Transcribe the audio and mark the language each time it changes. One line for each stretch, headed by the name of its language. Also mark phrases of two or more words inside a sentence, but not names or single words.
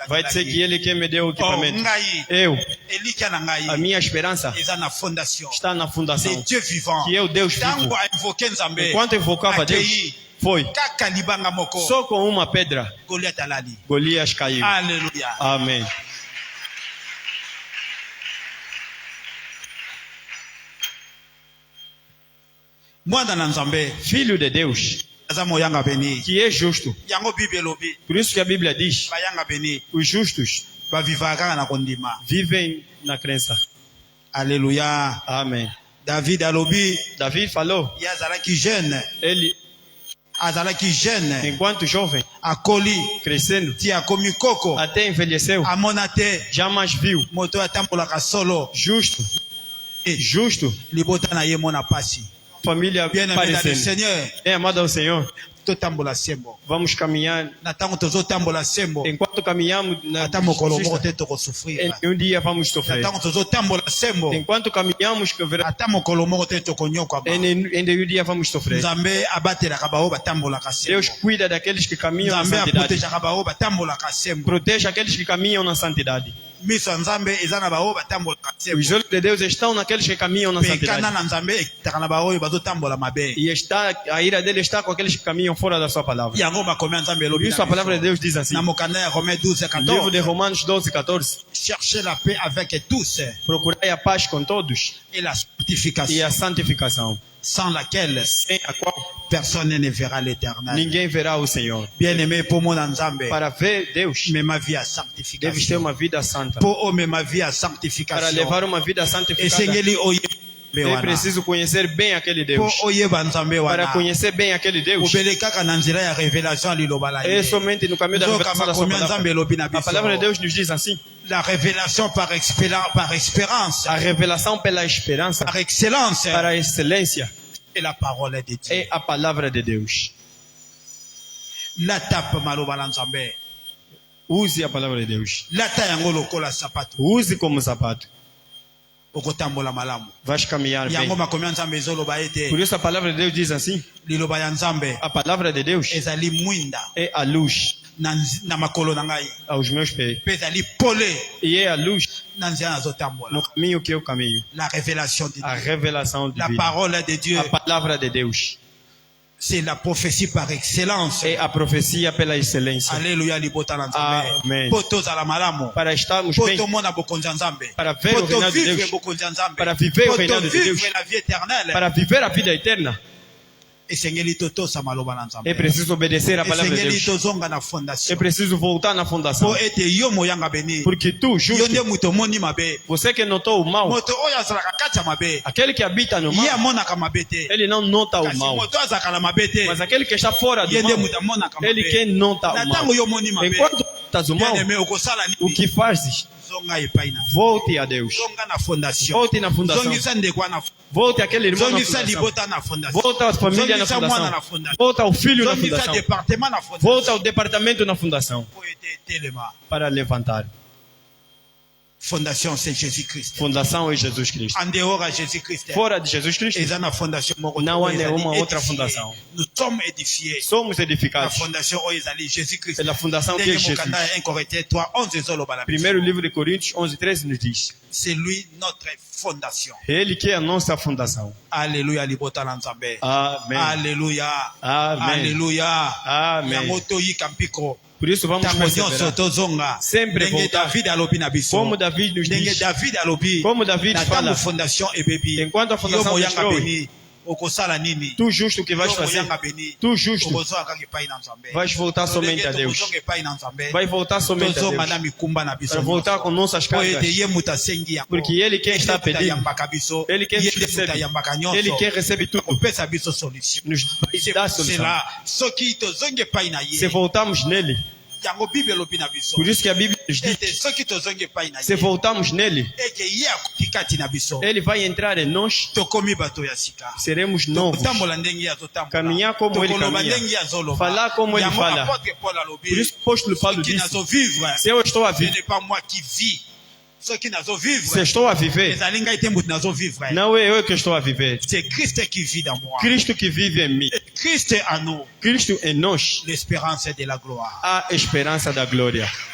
Portuguese: vai dizer que ele quem me deu o Oh, equipamento.
Lingala: ngai
Portuguese: Eu,
Lingala: elikia na
Portuguese: a
Lingala: ngai
Portuguese: minha esperança
Lingala: eza na fondation
Portuguese: está na
French: de
Portuguese: fundação.
French: Dieu vivant.
Portuguese: Que é o Deus
Lingala: Tango
Portuguese: vivo.
Lingala: ainvoke Nzambe
Portuguese: Enquanto invocava Deus,
Lingala: akei
Portuguese: foi.
Lingala: kaka libanga moko
Portuguese: Só com uma pedra,
Lingala: Goliath alali.
Portuguese: Golias caiu.
Lingala: Alléluia.
Portuguese: Amém.
Lingala: Mwana na Nzambe
Portuguese: Filho de Deus,
Lingala: aza moyanga beni.
Portuguese: que é justo.
Lingala: Yango Bible elobi
Portuguese: Por isso que a Bíblia diz:
Lingala: bayanga beni
Portuguese: os justos
Lingala: bavivaka kaka na kondima.
Portuguese: vivem na crença.
Lingala: Alléluia.
Portuguese: Amém.
Lingala: David alobi
Portuguese: Davi falou,
Lingala: ye azalaki jeune,
Portuguese: ele,
Lingala: azalaki jeune
Portuguese: enquanto jovem,
Lingala: akoli
Portuguese: crescendo,
Lingala: ti akomi koko
Portuguese: até envelheceu,
Lingala: amona te
Portuguese: jamais viu.
Lingala: moto atambolaka solo
Portuguese: Justo, justo,
Lingala: libota na ye mona pasi.
Portuguese: família
French: Bien aimé dans le
Portuguese: parecendo.
French: Seigneur,
Portuguese: É amado ao Senhor,
Lingala: totambola sembo.
Portuguese: vamos caminhar.
Lingala: Na tango tozotambola sembo,
Portuguese: Enquanto caminhamos na
Lingala: ata mokolo moko
Portuguese: justiça,
Lingala: te tokosufrir.
Portuguese: um dia vamos
Lingala: Na
Portuguese: sofrer.
Lingala: tango tozotambola sembo,
Portuguese: Enquanto caminhamos, que verá,
Lingala: ata mokolo moko te tokonyokwa ba.
Portuguese: um dia vamos sofrer.
Lingala: Nzambe abatelaka bao batambolaka sembo.
Portuguese: Deus cuida daqueles que caminham na
Lingala: Nzambe
Portuguese: santidade.
Lingala: aprotejaka bao batambolaka sembo.
Portuguese: Protege aqueles que caminham na santidade.
Lingala: Miso ya Nzambe eza na bao batambolaka sembo.
Portuguese: Os olhos de Deus estão naqueles que caminham na
Lingala: Pekana
Portuguese: santidade.
Lingala: na Nzambe ekitaka na bao oyo bazotambola mabe.
Portuguese: E a ira dele está com aqueles que caminham fora da sua palavra.
Lingala: Yango bakomi ya Nzambe
Portuguese: Por
Lingala: elobi
Portuguese: isso a
Lingala: na
Portuguese: palavra de
Lingala: biso.
Portuguese: Deus diz assim.
Lingala: Na mokanda ya Romains 12
Portuguese: Livro de
Lingala: 14.
Portuguese: Romanos 12, 14.
French: Cherchez la paix avec tous
Portuguese: Procurai a paz com todos
French: et la
Portuguese: e
French: sanctification,
Portuguese: a santificação,
French: sans laquelle
Portuguese: sem a qual
French: personne ne verra l'éternel.
Portuguese: ninguém verá o Senhor.
French: Bien-aimé, pour mon Nzambe,
Portuguese: Para ver Deus,
French: mais ma vie à
Portuguese: deves ter
French: sanctification.
Portuguese: uma vida santa.
French: Pour mais ma vie à
Portuguese: Para
French: sanctification.
Portuguese: levar uma vida santificada,
Lingala: Esengeli oye
Portuguese: é
Lingala: wana.
Portuguese: preciso conhecer bem aquele Deus.
Lingala: Pour oyeba Nzambe
Portuguese: Para
Lingala: wana.
Portuguese: conhecer bem aquele Deus,
Lingala: Obele kaka na nzira ya révélation liloba la
Portuguese: é
Lingala: ye.
Portuguese: somente no caminho da
Lingala: Nzoka
Portuguese: revelação da sua
Lingala: makomi ya Nzambe
Portuguese: palavra.
Lingala: elobi na
Portuguese: A
Lingala: biso.
Portuguese: palavra de Deus nos diz assim:
French: La révélation par espérance,
Portuguese: a revelação pela esperança,
French: par excellence,
Portuguese: para a excelência,
French: et la parole de Dieu.
Portuguese: é a palavra de Deus.
Lingala: La tape maloba la Nzambe.
Portuguese: Use a palavra de Deus.
Lingala: Lata yango lokola sapato.
Portuguese: Use como sapato.
Lingala: Okotambola malamu.
Portuguese: Vais caminhar bem.
Lingala: Yango makomi ya Nzambe ezoloba ete
Portuguese: Por isso a palavra de Deus diz assim:
Lingala: liloba ya Nzambe
Portuguese: a palavra de Deus
Lingala: ezali mwinda
Portuguese: é a luz
Lingala: na makolo na ngai
Portuguese: aos meus pés.
Lingala: mpe ezali pole
Portuguese: E é a luz
Lingala: na nzela
Portuguese: no
Lingala: nazotambola.
Portuguese: caminho que eu caminho.
French: La révélation de
Portuguese: A
French: Dieu,
Portuguese: revelação
French: la
Portuguese: divina.
French: parole de Dieu,
Portuguese: A palavra de Deus.
French: c'est la prophétie par excellence.
Portuguese: É a profecia pela excelência.
Lingala: Alléluia libota na Nzambe.
Portuguese: Amen.
Lingala: Po tozala malamu.
Portuguese: Para estarmos
Lingala: Po
Portuguese: bem,
Lingala: tomona bokonzi ya Nzambe.
Portuguese: para ver
Lingala: Po
Portuguese: o reinado de
Lingala: tovivre
Portuguese: Deus,
Lingala: bokonzi ya Nzambe.
Portuguese: para viver o
Lingala: Po
Portuguese: reinado de
Lingala: tovivre
Portuguese: Deus,
French: la vie éternelle.
Portuguese: para viver a vida eterna,
Lingala: Esengeli totosa maloba na Nzambe.
Portuguese: é preciso obedecer a palavra de
Lingala: Esengeli
Portuguese: Deus.
Lingala: tozonga na
Portuguese: É
Lingala: fondation.
Portuguese: preciso voltar na fundação.
Lingala: Po ete yo moyanga beni.
Portuguese: Porque tu,
Lingala: Yo
Portuguese: justo,
Lingala: nde moto omoni mabe.
Portuguese: você que notou o mal,
Lingala: Moto oyo azalaka kati ya mabe.
Portuguese: aquele que habita no
Lingala: Ye
Portuguese: mal,
Lingala: amonaka mabe te.
Portuguese: ele não nota o
Lingala: Kasi
Portuguese: mal.
Lingala: moto azalaka na mabe te.
Portuguese: Mas aquele que está fora do
Lingala: Ye nde
Portuguese: mal,
Lingala: moto amonaka
Portuguese: ele
Lingala: mabe.
Portuguese: que nota
Lingala: Na
Portuguese: o mal.
Lingala: ntango yo omoni mabe.
Portuguese: Enquanto estás o mal,
Lingala: Bien-aimé, okosala
Portuguese: o
Lingala: nini?
Portuguese: que fazes?
Lingala: Zonga epai na.
Portuguese: Volte a Deus.
Lingala: Zonga na fondation.
Portuguese: Volte na fundação.
Lingala: Zongisa ndekwa na.
Portuguese: Volte àquele irmão na
Lingala: Zongisa
Portuguese: fundação.
Lingala: libota na fondation.
Portuguese: Volta à família na
Lingala: Zongisa mwana na
Portuguese: fundação.
Lingala: fondation.
Portuguese: Volta ao filho na
Lingala: Zongisa
Portuguese: fundação.
Lingala: département na fondation.
Portuguese: Volta ao departamento na fundação.
Lingala: Po ete telema.
Portuguese: Para levantar.
French: Fondation c'est Jésus-Christ.
Portuguese: Fundação é Jesus Cristo.
French: En dehors à Jésus-Christ.
Portuguese: Fora de Jesus Cristo,
Lingala: Eza na fondation moko.
Portuguese: Não há
Lingala: Ezali
Portuguese: nenhuma outra
Lingala: édifié.
Portuguese: fundação.
French: Nous sommes édifiés.
Portuguese: somos
Lingala: La
Portuguese: edificados.
Lingala: fondation oyo ezali Jésus-Christ.
Portuguese: É na fundação que é
Lingala: Ndenge
Portuguese: Jesus.
Lingala: mokanda ya 1 Corinthiens 3:11 ezoloba na biso.
Portuguese: Primeiro livro de Coríntios 11:13 nos diz:
French: C'est lui notre fondation.
Portuguese: Ele que é a nossa fundação.
Lingala: Alléluia libota na Nzambe.
Portuguese: Amém.
Lingala: Alléluia.
Portuguese: Amém.
Lingala: Alléluia.
Portuguese: Amém.
Lingala: Yango toyika mpiko.
Portuguese: Por isso vamos
Lingala: Ntango nyonso
Portuguese: perseverar.
Lingala: tozonga.
Portuguese: Sempre
Lingala: Ndenge
Portuguese: voltar.
Lingala: David alobi na biso.
Portuguese: Como David nos
Lingala: Ndenge
Portuguese: diz.
Lingala: David alobi.
Portuguese: Como David
Lingala: Na
Portuguese: fala.
Lingala: ntango fondation ebebi.
Portuguese: Enquanto a fundação
Lingala: Yo moyanga
Portuguese: destrói,
Lingala: beni. okosala nini
French: Tout juste
Portuguese: que vais fazer,
Lingala: Okoyanga beni
French: tout juste,
Lingala: okozwa kaka epai na Nzambe
Portuguese: vais voltar somente a Deus.
Lingala: Tozonga epai na Nzambe
Portuguese: Vai voltar somente a
Lingala: tozonga
Portuguese: Deus.
Lingala: na mikumba na biso
Portuguese: Para voltar com nossas
Lingala: po ete
Portuguese: cargas.
Lingala: ye mutu asengi yango
Portuguese: Porque Ele quem está pedindo,
Lingala: ayambaka biso
Portuguese: Ele quem
Lingala: ye
Portuguese: nos
Lingala: nde mutu
Portuguese: recebe,
Lingala: ayambaka
Portuguese: Ele
Lingala: nyonso
Portuguese: quem recebe tudo,
Lingala: kopesa biso solution
Portuguese: nos dá solução.
Lingala: cela soki tozongi epai na
Portuguese: Se
Lingala: ye
Portuguese: voltarmos nele,
Lingala: yango bible elobi na biso
Portuguese: por isso que a Bíblia nos diz,
Lingala: ete soki tozongi epai na
Portuguese: se
Lingala: ye
Portuguese: voltarmos nele,
Lingala: eke ye akoki kati na biso
Portuguese: Ele vai entrar em nós,
Lingala: tokomi bato ya sika
Portuguese: seremos novos.
Lingala: tokotambola ndenge ye azotambola
Portuguese: Caminhar como ele
Lingala: tokoloba
Portuguese: caminha.
Lingala: ndenge ye azoloba
Portuguese: Falar como ele
Lingala: yango
Portuguese: fala.
Lingala: apôtre Paul alobi
Portuguese: Por isso que o apóstolo Paulo
Lingala: soki
Portuguese: disse,
Lingala: nazovivre
Portuguese: se eu estou a
French: ce
Portuguese: viver,
French: n'est pas moi qui vis soki
Portuguese: se
Lingala: nazovivre
Portuguese: estou a viver,
Lingala: ezali ngai te mutu nazovivre
Portuguese: não é eu que estou a viver,
French: c'est Christ qui vit dans moi
Portuguese: Cristo que vive em mim.
French: Christ en nous
Portuguese: Cristo em nós,
French: l'espérance de la gloire
Portuguese: a esperança da glória.